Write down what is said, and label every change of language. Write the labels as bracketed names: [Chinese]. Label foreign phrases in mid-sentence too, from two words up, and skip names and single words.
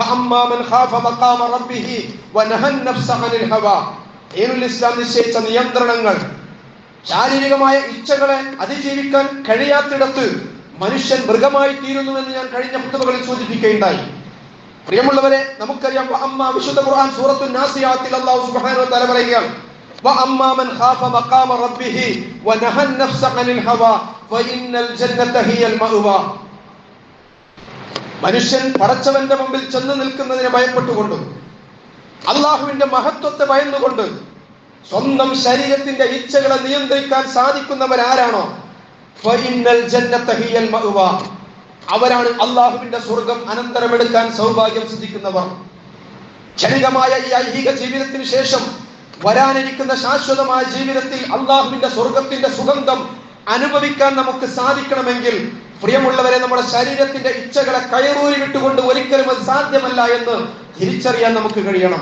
[Malayalam] ഇസ്ലാം നിശ്ചയിച്ച നിയന്ത്രണങ്ങൾ, ശാരീരികമായ ഇച്ഛകളെ അതിജീവിക്കാൻ കഴിയാത്തിടത്ത് മനുഷ്യൻ മൃഗമായി തീരുന്നുവെന്ന് ഞാൻ കഴിഞ്ഞ പുസ്തകങ്ങളിൽ സൂചിപ്പിക്കുകയുണ്ടായി. പ്രിയമുള്ളവരെ, നമുക്കറിയാം വിശുദ്ധ ഖുർആൻ സൂറത്തുൻ നാസിയാത്തിൽ [Arabic] الله سبحانه وتعالى [Malayalam] പറയുകയാണ്, [Arabic] وَأَمَّا مَنْ خَافَ مَقَامَ رَبِّهِ وَنَهَى النَّفْسَ عَنِ الْهَوَى فَإِنَّ الْجَنَّةَ هِيَ الْمَأْوَى. [Malayalam] മനുഷ്യൻ പടച്ചവന്റെ മുമ്പിൽ ചെന്ന് നിൽക്കുന്നതിനെ ഭയപ്പെട്ടുകൊണ്ട്, അള്ളാഹുവിന്റെ മഹത്വത്തെ ഭയന്നുകൊണ്ട് സ്വന്തം ശരീരത്തിന്റെ ഇച്ഛകളെ നിയന്ത്രിക്കാൻ സാധിക്കുന്നവരാരാണോ [Arabic] فَإِنَّ الْجَنَّةَ هِيَ الْمَأْوَى, [Malayalam] അവരാണ് അള്ളാഹുവിന്റെ സ്വർഗം അനന്തരമെടുക്കാൻ സൗഭാഗ്യം സിദ്ധിക്കുന്നവർ. ക്ഷണികമായ ഈ ഐഹിക ജീവിതത്തിന് ശേഷം വരാനിരിക്കുന്ന ശാശ്വതമായ ജീവിതത്തിൽ അള്ളാഹുവിന്റെ സ്വർഗത്തിന്റെ സുഗന്ധം അനുഭവിക്കാൻ നമുക്ക് സാധിക്കണമെങ്കിൽ പ്രിയമുള്ളവരെ, നമ്മുടെ ശരീരത്തിന്റെ ഇച്ഛകളെ കയറൂരി വിട്ടുകൊണ്ട് ഒരിക്കലും അത് സാധ്യമല്ല എന്ന് തിരിച്ചറിയാൻ നമുക്ക് കഴിയണം.